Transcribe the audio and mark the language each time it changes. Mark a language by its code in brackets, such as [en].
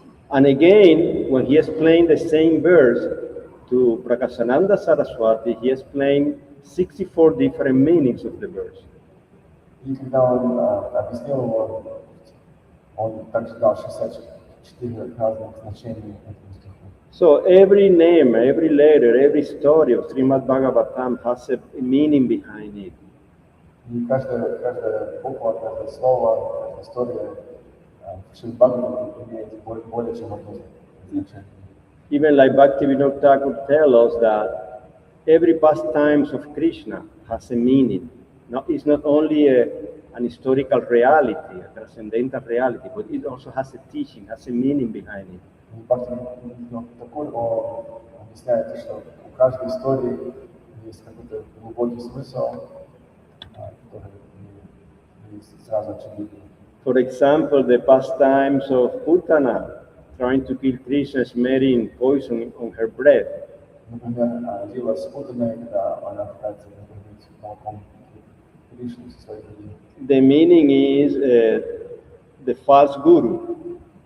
[en] And again, when he explained the same verse to Prakasananda Saraswati, he explained 64 different meanings of the verse. [ru] И когда он объяснил его, он также дал 64 разных значений этому стиху. [en] So every name, every letter, every story of Srimad-bhagavatam has a meaning behind it. [ru] И каждая буква, каждое слово, каждая история в Шримад-бхагаватам имеет более чем одно значение. [en] Even like Bhaktivinoda Thakur tells us that every pastimes of Krishna has a meaning. No, it's not only an historical reality, a transcendental reality, but it also has a teaching, has a meaning behind it. [ru] Бхактивinoda Тхакур объясняет, что у каждой истории есть какой-то глубокий смысл, который не сразу очевиден. [en] For example, the pastimes of Putana trying to kill Krishna, smearing poison on her breath. [ru] Например, Лила с Путаной, когда она пытается выпить молоком Кришну со своей груди. [en] The meaning is the false guru.